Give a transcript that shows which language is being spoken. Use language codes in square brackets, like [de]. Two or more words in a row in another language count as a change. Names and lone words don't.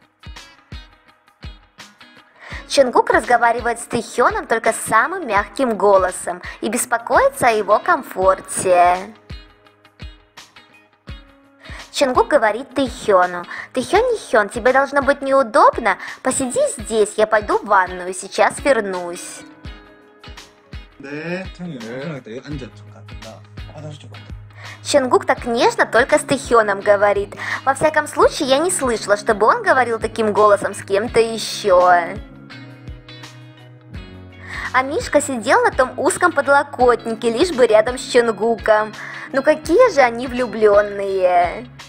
[ru] Чонгук разговаривает с Тэхёном только самым мягким голосом и беспокоится о его комфорте. Чонгук говорит Тэхёну: «Тэхён, тебе должно быть неудобно, посиди здесь, я пойду в ванную, сейчас вернусь». [ko] 네, 형이 앉아 갔다 화장실 좀 갔다. [ru] Чонгук так нежно только с Тэхёном говорит. Во всяком случае, я не слышала, чтобы он говорил таким голосом с кем-то еще. А Мишка сидел на том узком подлокотнике, лишь бы рядом с Чонгуком. Ну какие же они влюбленные.